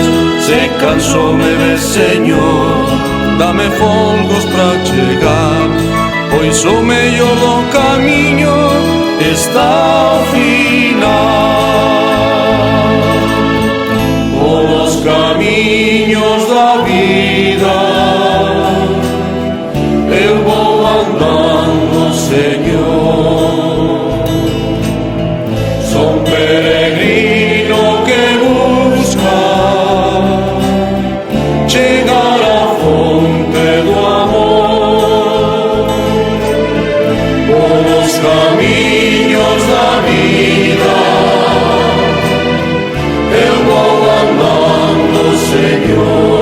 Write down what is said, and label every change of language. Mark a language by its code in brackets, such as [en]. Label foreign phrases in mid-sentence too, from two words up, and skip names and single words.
[gl] Se canso me ves, Señor, dame folgos pra chegar, pois o mellor do camiño está ao final. Os camiños da vida eu vou andando, Señor. [pt] Sou um peregrino que busca chegar à fonte do amor. Os caminhos da vida eu vou andando, Senhor.